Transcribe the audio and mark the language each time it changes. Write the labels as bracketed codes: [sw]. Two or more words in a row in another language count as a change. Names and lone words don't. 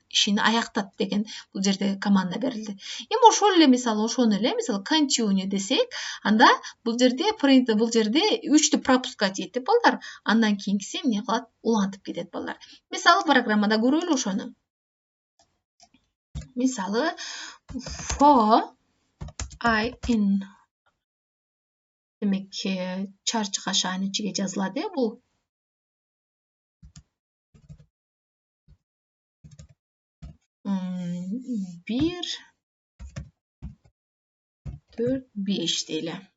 [ky] Ишин аяктат деген бул жерде команда берилди. Эми ошол эле мисалы continue десек, анда бул жерде print бул жерде 3тү пропускать этип балдар, андан кийинкиси эмне кылат? Улантып кетет балдар. Мисалы программада көрөлү ошону. Мисалы [en] for I in [ky] демек чарчы кашаанын ичиге жазылат, бул. Бир, 4, 5 дейли.